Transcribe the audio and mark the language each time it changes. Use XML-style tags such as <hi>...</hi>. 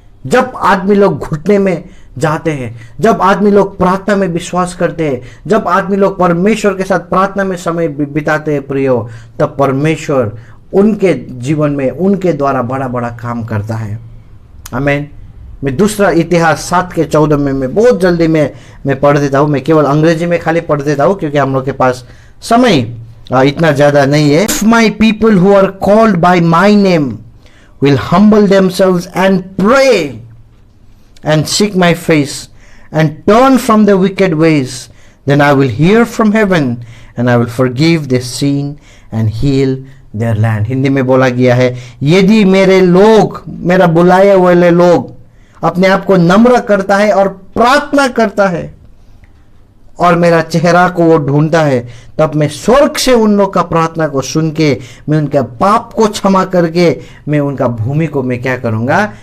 <hi>जब आदमी लोग घुटने में जाते हैं, जब आदमी लोग प्रार्थना में विश्वास करते हैं, जब आदमी लोग परमेश्वर के साथ प्रार्थना में समय बिताते हैं प्रियो, तब परमेश्वर उनके जीवन में उनके द्वारा बड़ा बड़ा काम करता है। आमीन। मैं दूसरा इतिहास 7:14 में मैं बहुत जल्दी मैं पढ़ देता हूँ। मैं केवल अंग्रेजी में खाली पढ़ देता हूँ क्योंकि हम लोग के पास समय इतना ज़्यादा नहीं है।</hi> <en>If my people who are called by my name will humble themselves and pray and seek my face and turn from their wicked ways, then I will hear from heaven and I will forgive their sin and heal their land।</en> <hi>Hindi में बोला गया है, यदि मेरे लोग, मेरा बुलाए हुए लोग अपने आप को नम्र करता है और प्रार्थना करता है और मेरा चेहरा को वो ढूंढता है, तब मैं स्वर्ग से उन लोग का प्रार्थना को सुन के मैं उनके पाप को क्षमा करके मैं उनका भूमि को मैं क्या करूंगा?</hi>